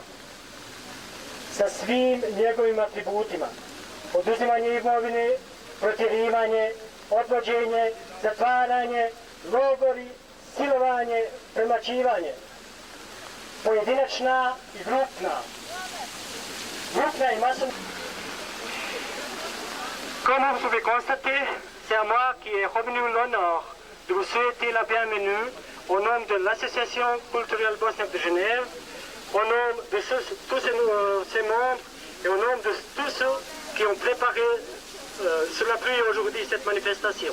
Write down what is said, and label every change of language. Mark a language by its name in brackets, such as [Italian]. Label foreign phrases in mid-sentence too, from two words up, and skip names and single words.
[Bosnian] Sa svim njegovim atributima. Oduzimanje imovine, protjerivanje, odvođenje, zatvaranje, logori, silovanje, premlaćivanje. Pojedinačna i grupna. Grupna et maçon. [French] Comme vous pouvez constater, c'est à moi qui est revenu l'honneur de vous souhaiter la bienvenue au nom de l'Association culturelle bosniaque de Genève, au nom de tous ces membres et au nom de tous ceux qui ont préparé sous la pluie aujourd'hui cette manifestation.